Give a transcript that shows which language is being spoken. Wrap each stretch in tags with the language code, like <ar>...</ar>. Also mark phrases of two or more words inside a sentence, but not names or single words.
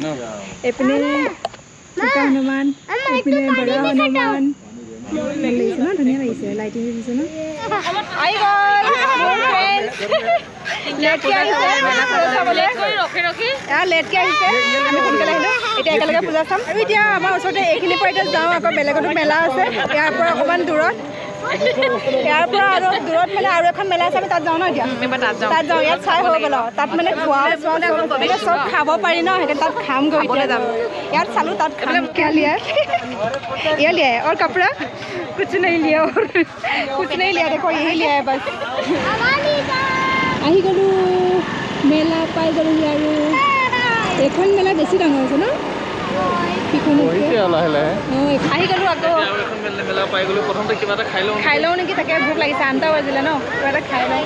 <as>এইপিনে চুকা হনুমান এইপিনে বৰা হনুমান ভাল লাগিছে ন ধুনীয়া লাগিছে লাইটিং দিছে ন আহি গ'ল লেটকে আহিছে আমি সোনকালে আহিলোঁ এতিয়া একেলগে পূজা চাম আৰু এতিয়া আমাৰ ওচৰতে এইখিনিৰ পৰা এতিয়া যাওঁ আকৌ বেলেগতো মেলা আছে ইয়াৰ পৰা অকণমান দূৰত ইয়াৰ পৰা আৰু দূৰত মানে আৰু এখন মেলা আছে আমি তাত যাওঁ ন এতিয়া তাত যাওঁ ইয়াত চাই হৈ গ'ল তাত মানে খোৱা চব খাব পাৰি ন সেইকাৰণে তাত খামগৈ এতিয়া যাম ইয়াত চালোঁ তাত</as> <hi>क्या लिया ये लिया है और कपड़ा कुछ नहीं लिया और कुछ नहीं लिया देखो यही लिया है बस</hi> <as>আহি গ'লোঁ মেলা পাই গ'লোহি আৰু এখন মেলা বেছি ডাঙৰ আছে ন লাহে লাহে আহি গ'লোঁ আকৌ মেলা পাই গ'লো প্ৰথমতে কিবা এটা খাই লওঁ নেকি তাকে ভোক লাগিছে 8টা বাজিলে ন কিবা এটা খাই লওঁ</as>